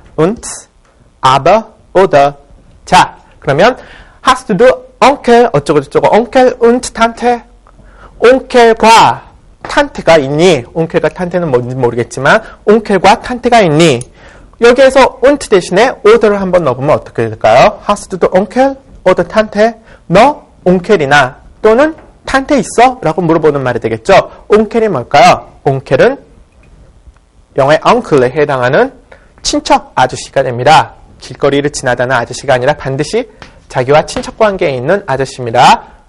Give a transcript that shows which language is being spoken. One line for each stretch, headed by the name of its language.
German: und, aber, oder.
Korean: 자, 그러면
German: hast du Onkel
Korean: 어쩌고저쩌고
German: Onkel und Tante
Korean: 온켈과 탄테가 있니? 온켈과 탄테는 뭔지 모르겠지만 온켈과 탄테가 있니? 여기에서 und 대신에 oder를 한번 넣어보면 어떻게 될까요?
German: hast du Onkel oder Tante?
Korean: 너 온켈이나 또는 탄테 있어? 라고 물어보는 말이 되겠죠. 온켈이 뭘까요? 온켈은 영어의 uncle에 해당하는 친척 아저씨가 됩니다. 길거리를 지나다는 아저씨가 아니라 반드시 자기와 친척 관계에 있는 아저씨입니다.